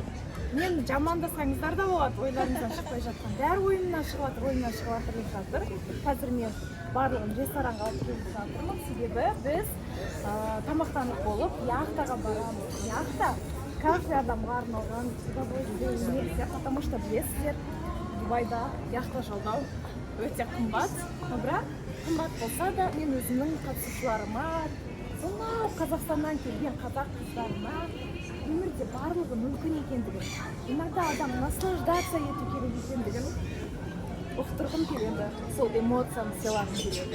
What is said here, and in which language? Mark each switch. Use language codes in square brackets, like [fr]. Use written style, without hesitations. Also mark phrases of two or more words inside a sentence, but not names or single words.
[kk] Мен жамандасаңыздар да болады, ойларыңыздан шықпай жатқан. Бәрі ойымнан шығып жатыр деп жатыр. Қазір мен барлығын ресторанға алып келіп жатырмын. Себебі біз тамақтанып болып, яхтаға барамыз. Яхта каждый адамға арналған удовольствие, [ru] потому что [kk] білесіздер, Дубайда яхта жалдау өте қымбат. Бірақ қымбат болса да, мен өзімнің қатысушыларыма, сонау Қазақстаннан келген қазақ қыздарына өмірде барлығы мүмкін екендігін, иногда адам наслаждаться ету керек екендігін ұқтырғым келеді, сол эмоцияны сыйлағым келеді.